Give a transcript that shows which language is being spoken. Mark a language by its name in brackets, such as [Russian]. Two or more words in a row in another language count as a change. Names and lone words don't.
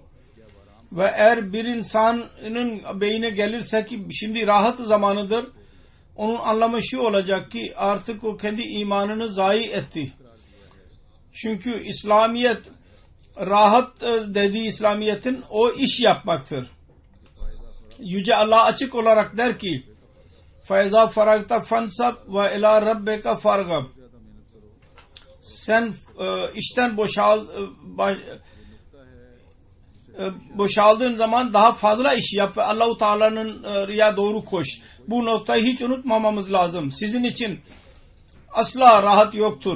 [Turkish] Ve eğer bir insanın beyine gelirse ki şimdi rahat zamanıdır, onun anlamı şu olacak ki artık o kendi imanını zayi etti. Çünkü İslamiyet rahat dediği İslamiyet'in o iş yapmaktır. Yüce Allah açık olarak der ki [Arabic] فَاِذَا فَرَغْتَ فَانْسَبْ وَاِلَى رَبَّكَ فَارْغَبْ [Turkish] sen işten boşal boşaldığın zaman daha fazla iş yap ve Allah-u Teala'nın riya doğru koş. Bu noktayı hiç unutmamamız lazım. Sizin için asla rahat yoktur.